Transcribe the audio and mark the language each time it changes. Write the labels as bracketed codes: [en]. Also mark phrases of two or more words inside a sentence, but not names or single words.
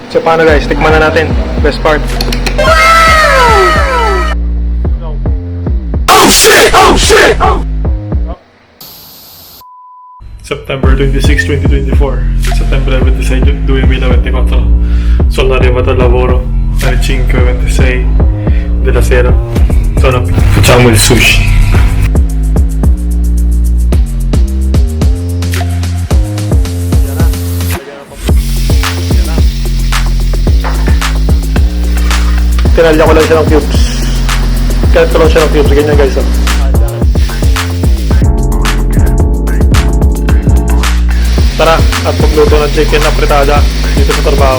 [tl] So paano guys, tikman na natin. [en] Best part. Oh shit! Oh shit! Oh! September 26, 2024. [it] Settembre 26, 2024. Sono arrivato al lavoro alle 5:26 della sera. Facciamo il sushi. [tl] Tinalya ko lang siya ng cubes. Kalit ko lang siya ng cubes. Ganyan guys. Tara, at pagluto ng chicken afritada dito sa trabaho.